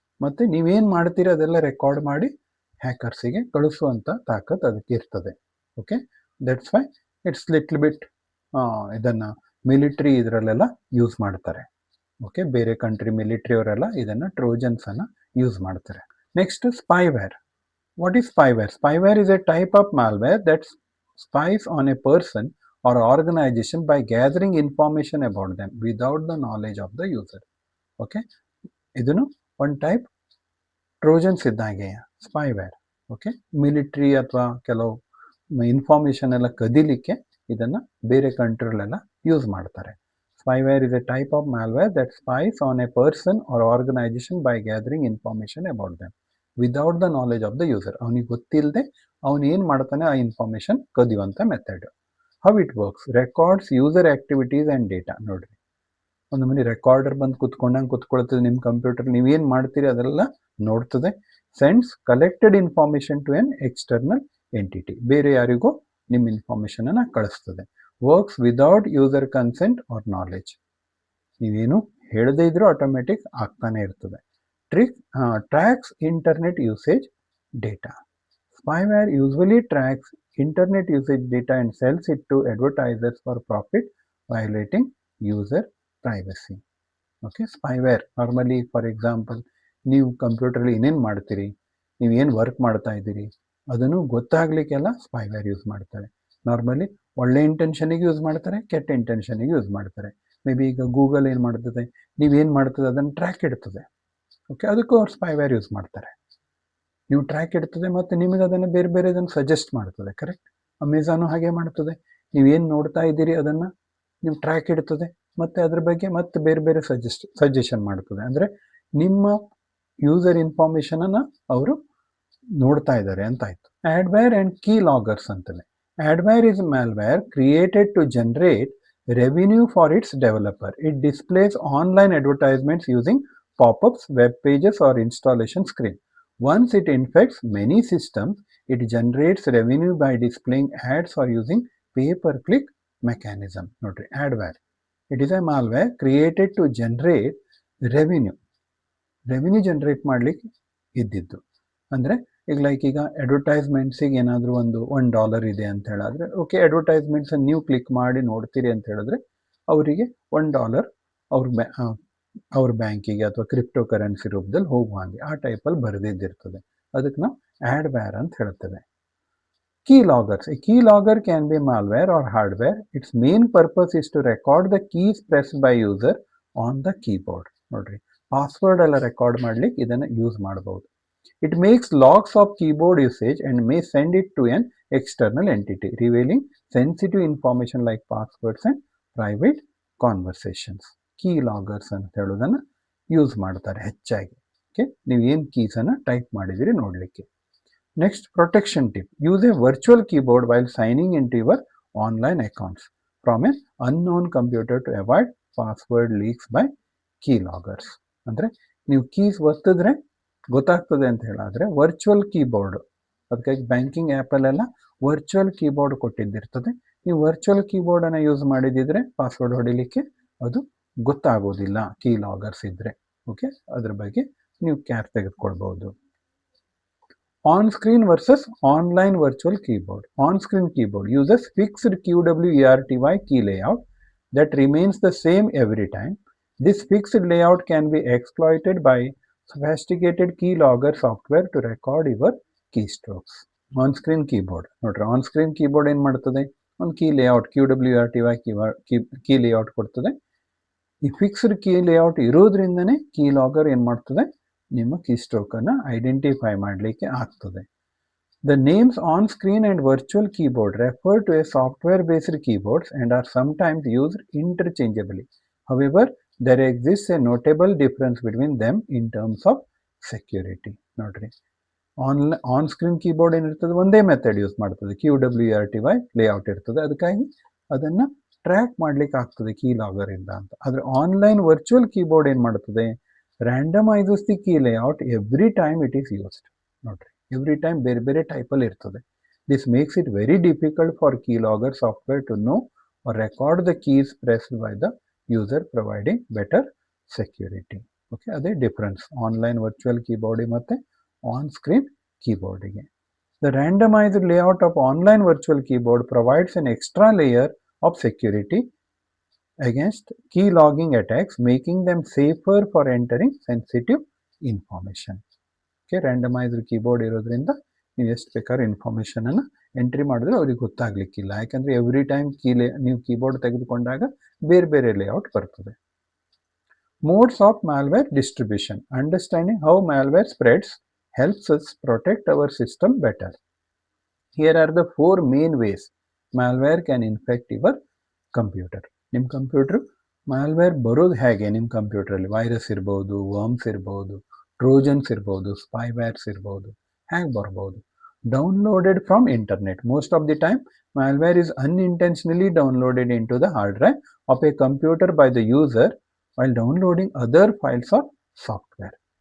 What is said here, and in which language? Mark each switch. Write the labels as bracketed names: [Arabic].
[Kannada] ಮತ್ತು ನೀವೇನು ಮಾಡ್ತೀರಿ ಅದೆಲ್ಲ ರೆಕಾರ್ಡ್ ಮಾಡಿ ಹ್ಯಾಕರ್ಸಿಗೆ ಕಳಿಸುವಂಥ ತಾಕತ್ ಅದಕ್ಕೆ ಇರ್ತದೆ. Okay, [English] that's why it's little bit [Kannada] ಇದನ್ನು ಮಿಲಿಟ್ರಿ ಇದರಲ್ಲೆಲ್ಲ ಯೂಸ್ ಮಾಡ್ತಾರೆ. ಓಕೆ, ಬೇರೆ ಕಂಟ್ರಿ ಮಿಲಿಟ್ರಿ ಅವರೆಲ್ಲ ಇದನ್ನು ಟ್ರೋಜನ್ಸನ್ನು ಯೂಸ್ ಮಾಡ್ತಾರೆ. [English] Next, spyware. What is spyware? Spyware is a type of malware that spies on a person or organization by gathering information about them without the knowledge of the user. [Kannada] Okay, ಇದನ್ನು ಒಂದು type ಟ್ರೋಜನ್ಸ್ ಇದ್ದಾಗೆ spyware. Okay, military ಅಥವಾ ಕೆಲವು information ಎಲ್ಲ ಕದಿಲಿಕ್ಕೆ ಇದನ್ನು ಬೇರೆ ಕಂಟ್ರಿಲೆಲ್ಲ use ಮಾಡ್ತಾರೆ. [English] Spyware is a type of malware that spies on a person or organization by gathering information about them without the knowledge of the user. [Kannada] ಅವನಿಗೆ ಗೊತ್ತಿಲ್ಲದೆ ಅವನು ಏನು ಮಾಡ್ತಾನೆ ಆ information ಕದಿಯುವಂಥ method. [English] How it works? Records user activities and data. [Kannada] ನೋಡ್ರಿ, ಒಂದು ಮನೆ recorder ಬಂದು ಕೂತ್ಕೊಳ್ತದೆ ನಿಮ್ಮ ಕಂಪ್ಯೂಟರ್, ನೀವೇನು ಮಾಡ್ತೀರಿ ಅದೆಲ್ಲ ನೋಡ್ತದೆ. [English] Sends collected information to an external entity. [Kannada] ಬೇರೆ ಯಾರಿಗೋ ನಿಮ್ಮ ಇನ್ಫಾರ್ಮೇಷನನ್ನು ಕಳಿಸ್ತದೆ. [English] Works without user consent or knowledge. [Kannada] ನೀವೇನು ಹೇಳದೇ ಇದ್ರೂ ಆಟೋಮೆಟಿಕ್ ಆಗ್ತಾನೆ ಇರ್ತದೆ. [English] Tracks internet usage data. Spyware usually tracks internet usage data and sells it to advertisers for profit, violating user privacy. [Kannada] Okay, spyware normally for example ನೀವು ಕಂಪ್ಯೂಟರ್ಲಿ ಏನೇನು ಮಾಡ್ತೀರಿ, ನೀವು ಏನು ವರ್ಕ್ ಮಾಡ್ತಾ ಇದ್ದೀರಿ ಅದನ್ನು ಗೊತ್ತಾಗಲಿಕ್ಕೆಲ್ಲ ಸ್ಪೈವೇರ್ ಯೂಸ್ ಮಾಡ್ತಾರೆ. ನಾರ್ಮಲಿ ಒಳ್ಳೆ ಇಂಟೆನ್ಷನಿಗೆ ಯೂಸ್ ಮಾಡ್ತಾರೆ, ಕೆಟ್ಟ ಇಂಟೆನ್ಷನಿಗೆ ಯೂಸ್ ಮಾಡ್ತಾರೆ. ಮೇ ಬಿ ಈಗ ಗೂಗಲ್ ಏನು ಮಾಡ್ತದೆ, ನೀವೇನು ಮಾಡ್ತದೆ ಅದನ್ನು ಟ್ರ್ಯಾಕ್ ಇಡ್ತದೆ. ಓಕೆ, ಅದಕ್ಕೂ ಅವ್ರು ಸ್ಪೈವೇರ್ ಯೂಸ್ ಮಾಡ್ತಾರೆ. ನೀವು ಟ್ರ್ಯಾಕ್ ಇಡ್ತದೆ ಮತ್ತು ನಿಮಗೆ ಅದನ್ನು ಬೇರೆ ಬೇರೆ ಅದನ್ನು ಸಜೆಸ್ಟ್ ಮಾಡ್ತದೆ. ಕರೆಕ್ಟ್, ಅಮೆಝಾನು ಹಾಗೆ ಮಾಡ್ತದೆ. ನೀವೇನು ನೋಡ್ತಾ ಇದ್ದೀರಿ ಅದನ್ನು ನೀವು ಟ್ರ್ಯಾಕ್ ಇಡ್ತದೆ ಮತ್ತು ಅದ್ರ ಬಗ್ಗೆ ಮತ್ತೆ ಬೇರೆ ಬೇರೆ ಸಜೆಷನ್ ಮಾಡ್ತದೆ. ಅಂದರೆ ನಿಮ್ಮ ಯೂಸರ್ ಇನ್ಫಾರ್ಮೇಷನನ್ನು ಅವರು ನೋಡ್ತಾ ಇದ್ದಾರೆ ಅಂತಾಯ್ತು. ಆಡ್ವೇರ್ ಆ್ಯಂಡ್ ಕೀ ಲಾಗರ್ಸ್ ಅಂತಲೇ. [English] Adware is malware created to generate revenue for its developer. It displays online advertisements using pop-ups, web pages, or installation screen. Once it infects many systems, it generates revenue by displaying ads or using pay-per-click mechanism. Notary, adware. It is a malware created to generate revenue. [Kannada] Revenue generate ಮಾಡಲಿಕ್ಕೆ ಇದ್ದಿದ್ದು. ಅಂದರೆ ಈಗ ಅಡ್ವರ್ಟೈಸ್ಮೆಂಟ್ಸಿಗೆ ಏನಾದರೂ ಒಂದು $1 ಇದೆ ಅಂತ ಹೇಳಿದ್ರೆ, okay, ಅಡ್ವರ್ಟೈಸ್ಮೆಂಟ್ಸನ್ನು ನೀವು ಕ್ಲಿಕ್ ಮಾಡಿ ನೋಡ್ತೀರಿ ಅಂತ ಹೇಳಿದ್ರೆ ಅವರಿಗೆ $1 ಅವ್ರ ಬ್ಯಾಂಕಿಗೆ ಅಥವಾ ಕ್ರಿಪ್ಟೋ ಕರೆನ್ಸಿ ರೂಪದಲ್ಲಿ ಹೋಗುವ ಹಾಗೆ ಆ ಟೈಪಲ್ಲಿ ಬರೆದಿದ್ದಿರ್ತದೆ. ಅದಕ್ಕೆ ನಾವು ಆಡ್ವೇರ್ ಅಂತ ಹೇಳ್ತೇವೆ. Key loggers. [English] A key logger can be malware or hardware. It's main purpose is to record the keys pressed by user on the keyboard. [Kannada] ನೋಡ್ರಿ, ಪಾಸ್ವರ್ಡ್ ಎಲ್ಲ ರೆಕಾರ್ಡ್ ಮಾಡ್ಲಿಕ್ಕೆ ಇದನ್ನು ಯೂಸ್ ಮಾಡಬಹುದು. [English] It makes logs of keyboard usage and may send it to an external entity, revealing sensitive information like passwords and private conversations. [Kannada] Key loggers ಅಂತ ಹೇಳೋದನ್ನು use ಮಾಡ್ತಾರೆ ಹೆಚ್ಚಾಗಿ. Okay, ನೀವು ಏನು ಕೀಸನ್ನು ಟೈಪ್ ಮಾಡಿದಿರಿ ನೋಡಲಿಕ್ಕೆ. Next, protection tip. [English] Use a virtual keyboard while signing in to your online accounts from an unknown computer to avoid password leaks by key loggers. [Kannada] ಅಂದರೆ ನೀವು ಕೀಸ್ ಒತ್ತಿದ್ರೆ ಗೊತ್ತಾಗ್ತದೆ ಅಂತ ಹೇಳಿದ್ರೆ ವರ್ಚುವಲ್ ಕೀಬೋರ್ಡ್, ಅದಕ್ಕಾಗಿ ಬ್ಯಾಂಕಿಂಗ್ ಆ್ಯಪಲ್ಲೆಲ್ಲ ವರ್ಚುವಲ್ ಕೀಬೋರ್ಡ್ ಕೊಟ್ಟಿದ್ದಿರ್ತದೆ. ನೀವು virtual ಕೀಬೋರ್ಡನ್ನು use ಮಾಡಿದಿದ್ರೆ password ಹೊಡಿಲಿಕ್ಕೆ ಅದು ಗೊತ್ತಾಗೋದಿಲ್ಲ ಕೀ ಲಾಗರ್ಸ್ ಇದ್ದರೆ. ಓಕೆ, ಅದ್ರ ಬಗ್ಗೆ ನೀವು ಕೇರ್ ತೆಗೆದುಕೊಳ್ಬೋದು. [English] On-screen versus online virtual keyboard. On-screen keyboard uses fixed QWERTY key layout that remains the same every time. This fixed layout can be exploited by sophisticated keylogger software to record your keystrokes. [Kannada] On-screen keyboard ನೋಡ್ರಿ, on-screen keyboard ಏನು ಮಾಡ್ತದೆ, ಒಂದು key layout QWERTY key layout ಕೊಡ್ತದೆ. ಈ fixed key layout ಇರೋದ್ರಿಂದನೇ key logger ಏನು ಮಾಡ್ತದೆ, ನಿಮ್ಮ key ಸ್ಟ್ರೋಕನ್ನು identify ಮಾಡಲಿಕ್ಕೆ ಆಗ್ತದೆ. [English] The names on-screen and virtual keyboard refer to a software-based keyboards and are sometimes used interchangeably. However, there exists a notable difference between them in terms of security. [Kannada] ನೋಡ್ರಿ, on-screen keyboard ಏನಿರ್ತದೆ ಒಂದೇ method use ಮಾಡ್ತದೆ, QWERTY layout ಇರ್ತದೆ, ಅದಕ್ಕಾಗಿ ಅದನ್ನು track ಮಾಡ್ಲಿಕ್ಕೆ ಆಗ್ತದೆ key logger ಇಂದ ಅಂತ. ಆದರೆ ಆನ್ಲೈನ್ ವರ್ಚುವಲ್ ಕೀಬೋರ್ಡ್ ಏನು ಮಾಡ್ತದೆ, [English] randomizes the key layout every time it is used. [Kannada] ನೋಡ್ರಿ, ಎವ್ರಿ ಟೈಮ್ ಬೇರೆ ಬೇರೆ ಟೈಪಲ್ಲಿ ಇರ್ತದೆ. [English] This makes it very difficult for keylogger software to know or record the keys pressed by the user, providing better security. [Kannada] Okay, ಅದೇ difference online virtual ಕೀಬೋರ್ಡಿಗೆ ಮತ್ತು on screen ಕೀಬೋರ್ಡಿಗೆ. [English] The randomized layout of online virtual keyboard provides an extra layer of security against key logging attacks, making them safer for entering sensitive information. [Kannada] Okay, randomized keyboard ಇರೋದ್ರಿಂದ ನೀವು ಎಷ್ಟು ಬೇಕಾದ್ರೂ ಇನ್ಫಾರ್ಮೇಷನನ್ನು entry ಮಾಡಿದ್ರೆ ಅವ್ರಿಗೆ ಗೊತ್ತಾಗಲಿಕ್ಕಿಲ್ಲ, ಯಾಕಂದರೆ every time ನೀವು keyboard ತೆಗೆದುಕೊಂಡಾಗ ಬೇರೆ ಬೇರೆ ಲೇಔಟ್ ಬರ್ತದೆ. [English] Modes of malware distribution. Understanding how malware spreads helps us protect our system better. Here are the 4 main ways malware can infect your computer. [Kannada] ನಿಮ್ಮ ಕಂಪ್ಯೂಟರ್ ಮ್ಯಾಲ್ವೇರ್ ಬರೋದು ಹೇಗೆ, ನಿಮ್ಮ ಕಂಪ್ಯೂಟ್ರಲ್ಲಿ ವೈರಸ್ ಇರ್ಬೋದು, ವರ್ಮ್ಸ್ ಇರ್ಬೋದು, ಟ್ರೋಜನ್ಸ್ ಇರ್ಬೋದು, ಸ್ಪೈವೇರ್ಸ್ ಇರ್ಬೋದು, ಹೇಗೆ ಬರ್ಬೋದು. [English] Downloaded from internet. Most of the time malware is unintentionally downloaded into the hard drive of a computer by the user while downloading other files or software.